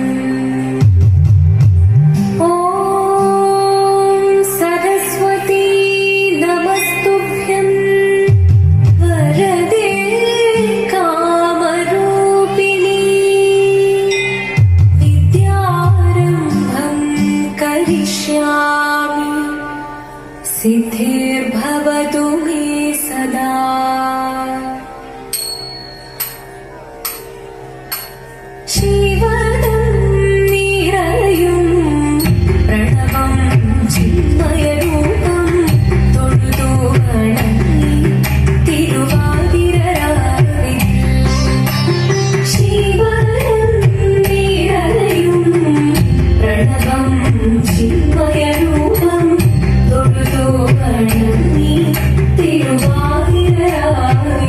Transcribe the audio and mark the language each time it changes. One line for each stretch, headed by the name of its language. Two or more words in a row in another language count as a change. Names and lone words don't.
Sanskrit: ॐ सरस्वती नमस्तुभ्यं वरदे कामरूपिणी विद्यारम्भं करिष्यामि सिद्धिर्भवतु मे सदा। शिवनं निरयुं प्रणवं चिन्मयरूपं
Malayalam: തൊഴുതു വണങ്ങി തിരുവാതിരരാവിൽ ശിവനം നിരയും പ്രണവം ചിന്മയരൂപം തൊഴുതു വണങ്ങി തിരുവാതിരരാവിൽ